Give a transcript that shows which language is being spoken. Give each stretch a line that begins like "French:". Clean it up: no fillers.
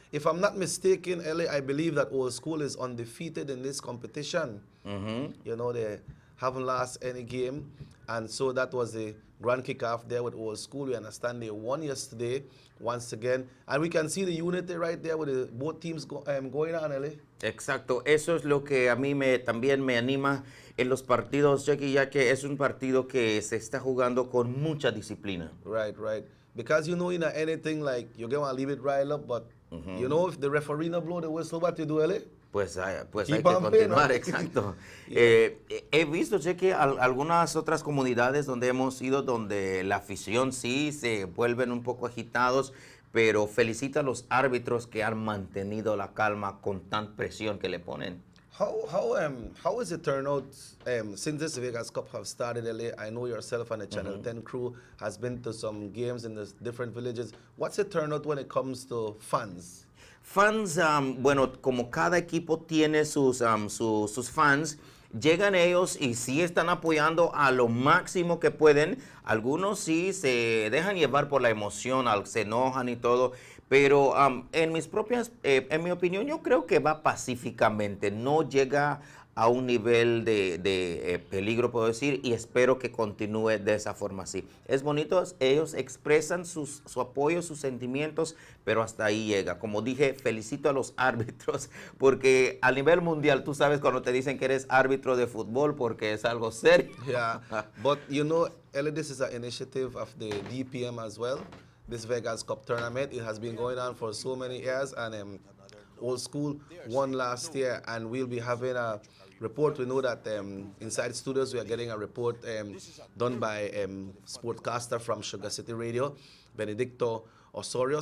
English: If I'm not mistaken, Ellie, I believe that old school is undefeated in this competition. You know, they haven't lost any game, and so that was the grand kickoff there with old school. We understand they won yesterday once again, and we can see the unity right there with both teams going on, Ellie.
Spanish: Exacto, eso es lo que a mí también me anima en los partidos, Jackie, ya que es un partido que se está jugando con mucha disciplina.
English: Right. Because you know, in anything, like, you're going to leave it right up, but you know, if the referee no blow the whistle, what you do, Ellie?
Spanish: Pues hay
English: Keep
Spanish: que
English: on playing,
Spanish: continuar, ¿no? exacto. He visto, Cheque, algunas otras comunidades donde hemos ido, donde la afición sí se vuelven un poco agitados, pero felicita a los árbitros que han mantenido la calma con tan presión que le ponen.
English: How is the turnout since this Vegas Cup have started, LA? I know yourself and the Channel 10 crew has been to some games in the different villages. What's the turnout when it comes to fans?
Spanish: Fans, bueno, como cada equipo tiene sus fans, llegan ellos y sí están apoyando a lo máximo que pueden. Algunos sí se dejan llevar por la emoción, se enojan y todo, Pero en mi opinión, yo creo que va pacíficamente, no llega a un nivel de peligro, puedo decir, y espero que continúe de esa forma así. Es bonito, ellos expresan su apoyo, sus sentimientos, pero hasta ahí llega. Como dije, felicito a los árbitros, porque a nivel mundial, tú sabes cuando te dicen que eres árbitro de fútbol, porque es algo serio.
English: Yeah, but you know, Ellie, this is an initiative of the DPM as well. This Vegas Cup tournament, it has been going on for so many years, and Old School won last year, and we'll be having a report. We know that inside studios we are getting a report done by sportcaster from Sugar City Radio, Benedicto Osorio.